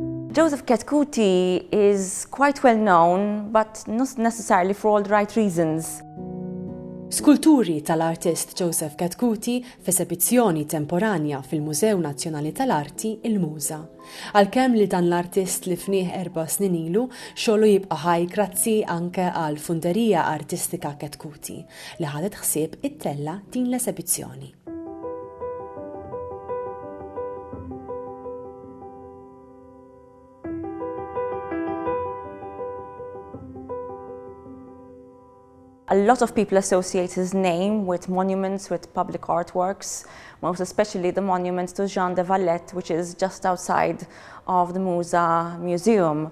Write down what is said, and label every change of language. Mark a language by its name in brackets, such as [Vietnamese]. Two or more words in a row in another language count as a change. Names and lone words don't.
[English] Joseph Chetcuti is quite well known, but not necessarily for all the right reasons. [Maltese] Skulturi tal-artist Joseph Chetcuti f'esibizzjoni temporanja fil-Mużew Nazzjonali tal-Arti, il-MUΖA. Għalkemm li dan l-artist tlifnieh 4 snin ilu, xogħlu jibqa' ħaj grazzi anke għall-Funderija Artistika Chetcuti li ħadet ħsieb ittella din l-esibizzjoni. [English] A lot of people associate his name with monuments, with public artworks, most especially the monument to Jean de Valette, which is just outside of the MUΖA Museum.